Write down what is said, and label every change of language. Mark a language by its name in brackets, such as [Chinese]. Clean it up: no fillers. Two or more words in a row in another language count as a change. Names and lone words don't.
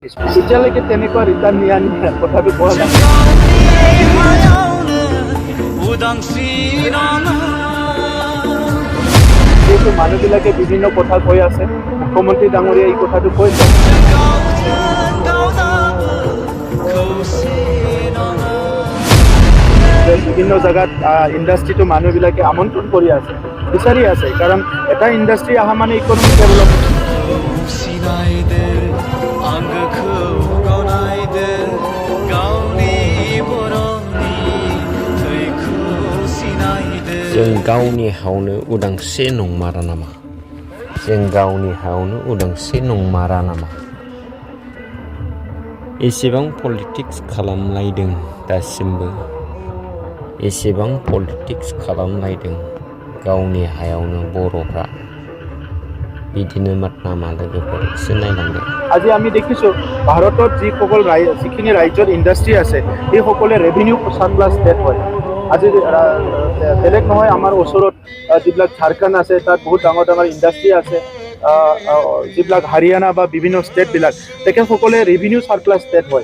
[Assamese] এতিয়ালৈকে তেনেকুৱা ৰিটাৰ্ণ নিয়া কথাটো কোৱা নাই। যিহেতু মানুহবিলাকে বিভিন্ন কথা কৈ আছে, মুখ্যমন্ত্ৰী ডাঙৰীয়া এই কথাটো কৈছে যে বিভিন্ন জায়গাত ইণ্ডাষ্ট্ৰিটো মানুহবিলাকে আমন্ত্ৰণ কৰি আছে, বিচাৰি আছে, কাৰণ এটা ইণ্ডাষ্ট্ৰি অহা মানে [English] economic development. [Bodo] जों गावनि हायावनो उदांस्रि नंमारा नामा? जों गावनि हायावनो उदांस्रि नंमारा नामा? एसेबां पलिटिक्स खालामलायदों, दासिमबो एसेबां पलिटिक्स खालामलायदों गावनि हायावनो बर'फ्रा। बिदिनो नामा लोगोफोर एसे नायलांदों। [Assamese] আজি আমি দেখিছোঁ ভাৰতত যিখিনি ৰাজ্যত ইণ্ডাষ্ট্ৰি আছে সেই সকলে [English] revenue surplus state [Assamese] হয়। আজি বেলেগ নহয়, আমাৰ ওচৰত যিবিলাক ঝাৰখণ্ড আছে তাত বহুত ডাঙৰ ডাঙৰ ইণ্ডাষ্ট্ৰি আছে, যিবিলাক হাৰিয়ানা বা বিভিন্ন ষ্টেটবিলাক তেখেতসকলে [English] revenue surplus state [Assamese] হয়।